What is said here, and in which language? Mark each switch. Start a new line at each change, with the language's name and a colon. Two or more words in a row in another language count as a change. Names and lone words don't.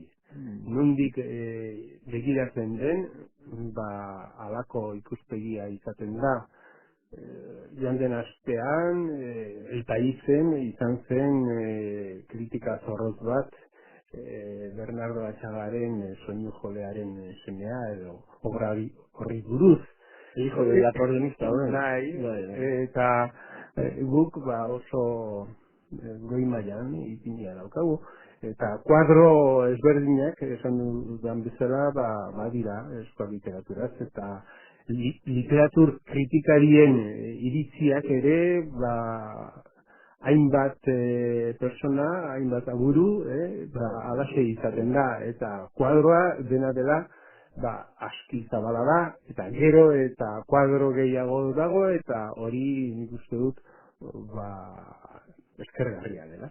Basque: Nondik begiratzen den, halako ikuspegia izaten da. Joan den astean, El Paisen izan zen kritika zorroz bat, Bernardo Atxagaren soinu jolearen semea edo obra horri buruz. Hijo de la acordeonista, eta guk oso goi mailan ipina daukagu. Eta kuadro ezberdinak, esan dudan bezala, badira euskal literaturaz, eta literatur kritikarien iritziak ere, hainbat persona, hainbat aburu, alaxe izaten da, eta kuadroa dena dela, aski zabala da, eta gero eta kuadro gehiago dago, eta hori nik uste dut, eskergarria dela.